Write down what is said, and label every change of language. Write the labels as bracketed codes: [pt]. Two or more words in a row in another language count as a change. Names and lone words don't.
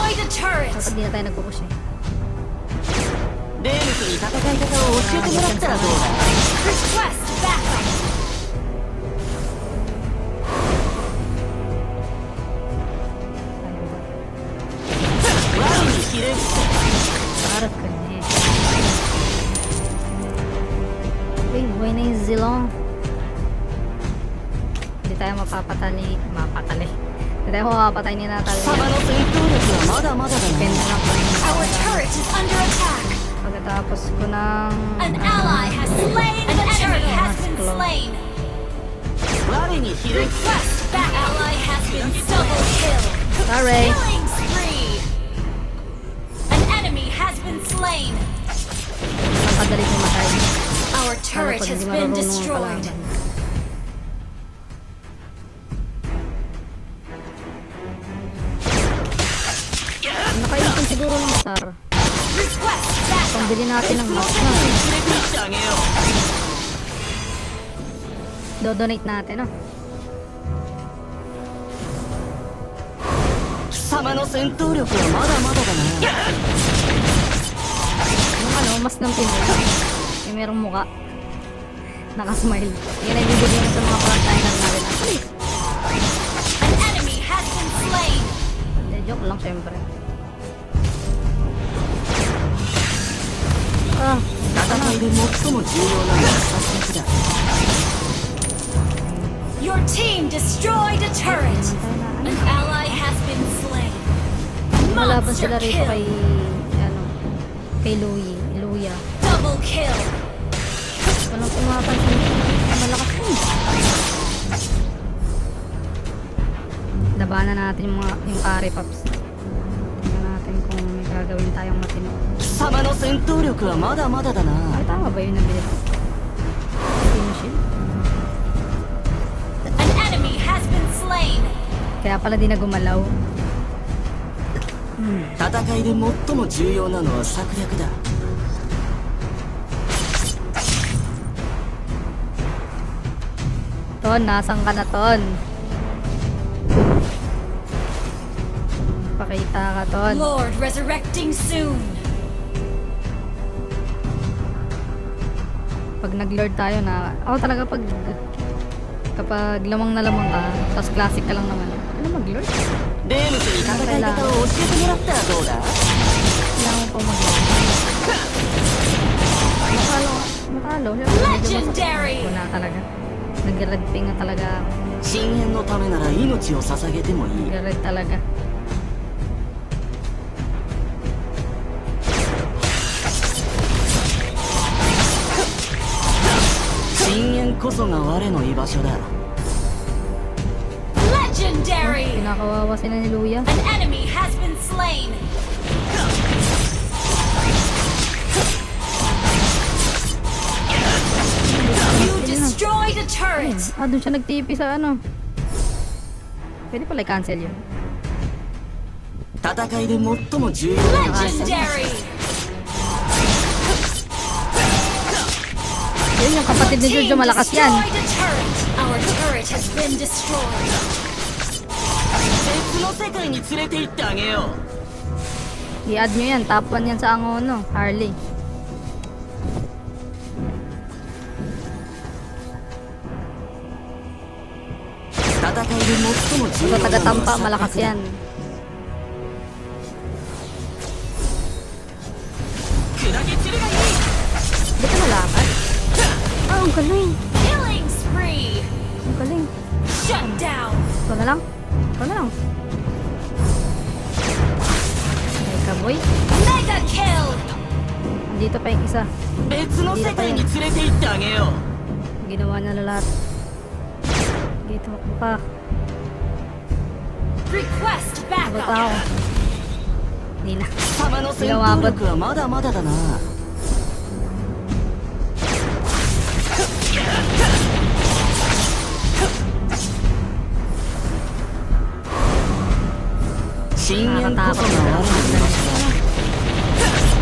[en] turret! [tl] Dapat di na tayo nagpupush eh. [ja] レームスに戦い方を教えてもらったらどうだ [en] Request backup! [ja] 我にひれ伏せ [tl] Harap ka na eh. Uy, buhay na yung Zilong. Hindi tayo mapapatali. Hindi tayo mapapatay ni [ja] 貴 [tl] Natalia. [ja] 様の戦闘力はまだまだだ [tl] Depende [ja] な [tl] lang kung [en] Our turret is under attack! [tl] pagkatapos ko ng... [en] An ally has slain an enemy has been slain! [ja] 我にひれ伏 [en] Request back! Ally has been double kill! Sorry. Killing spree! An enemy has been slain! [tl] Ang kadali pumatay. [en] Our [tl] Lalo [en] turret [tl] pag [en] has [tl] hindi [en] been [tl] marunong ang [en] destroyed! [tl] kalaban. Nakaipon siguro ng star. [en] Request backup! [tl] Pambili natin ng [ja] せ [tl] mask [ja] に [tl] na. [ja] 連れて行ってあげよ [tl] Do-donate natin, no? [ja] う貴様の戦闘力はまだまだだな [tl] Yung ano, mas ng Pinoy. Yung merong muka. Nakasmile. Yan ay bibigyan mo sa mga frontliner natin. Actually, [en] An enemy has been slain! [tl] hindi, joke lang syempre. Ah, [ja] 戦いで最も重要なのは殺戮だ [en] Your team destroyed a turret! An ally has been slain! [tl] malaban [en] Monster [tl] sila rito kay, [en] kill! [tl] ano, kay Luya. [en] Double kill! [tl] Walang pumapansin. Malakas yun. Labanan natin yung pare, Paps. Tingnan natin kung may gagawin tayong matino. [ja] 貴様の戦闘力はまだまだだな [tl] Ay, tama ba yun nabili ko? Matino shield? [en] An enemy has been slain! [tl] Kaya pala di na gumalaw. [ja] 戦いで最も重要なのは策略だ [tl] Ton, nasan ka na, Ton? Pakita ka, Ton. [en] Lord resurrecting soon! [tl] Pag nag-lord tayo na... Ako talaga kapag lamang na lamang ka, tapos classic ka lang naman. Ano mag-lord? [ja] レームスに戦い方を教えてもらったらどうだ [tl] Kailangan mo pa mag-lord. Matalo. Siyempre, medyo [en] Legendary! [tl] wala talaga. Nag-redping na talaga ako. [ja] 深淵のためなら命を捧げてもいい [tl] Nag-red talaga. [ja] 深淵こそが我の居場所だ [en] Legendary! [tl] Pinakawawa sila ni Luya. [en] An enemy has been slain! You destroyed a turret! [tl] Ah, doon siya nag-TP sa ano. Pwede pala i-cancel yun. [ja] 戦いで最も重要な [en] Legendary! [tl] Yun yung kapatid ni [en] Team [tl] Jojo, malakas yan. [en] destroyed a turret! Our turret has been destroyed! [ja] 別の世界に連れて行ってあげよう [tl] I-add nyo yan. Top 1 yan sa Angono. Harley. Sa taga-tampa, malakas yan. Hindi ka nalakas? Ah, ang galing. [en] Killing spree! [tl] Ang galing. [en] Shut down! [tl] Ito na lang. Ito na lang. Okay ka, boy. [en] Mega kill! [tl] Andito pa yung isa. [ja] 別の世界に連れて行ってあげよう [tl] Ginawa niya na lahat. Dito ako pa. [en] Request [tl] Abot [en] backup! [tl] ako. Hindi na. [ja] 貴様の戦闘力はまだまだだな深淵こそが我の居場所だ